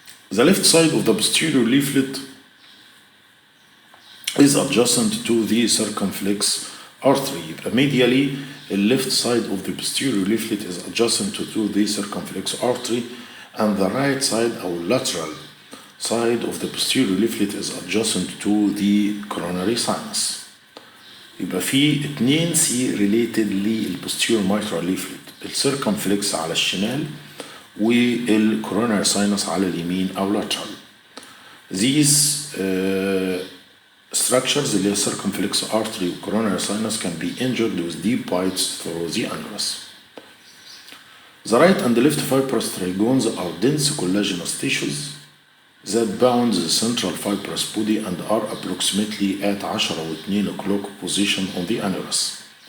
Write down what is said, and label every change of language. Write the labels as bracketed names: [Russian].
[English] The left side of the posterior leaflet is adjacent to the circumflex artery. Medially, the left side of the posterior leaflet is adjacent to the circumflex artery, and the right side or lateral side of the posterior leaflet is adjacent to the coronary sinus. [Arabic] يبقى في 2 سي related للposterior mitral leaflet، الcircumflex على الشمال والcoronary sinus على اليمين أو lateral. [English] These structures [Arabic] اللي هي [English] circumflex artery و coronary sinus can be injured with deep bites through the annulus. The right and the left fibrous trigones are dense collagenous tissues that bound the central fibrous body and are approximately at 10 o'clock position on the annulus.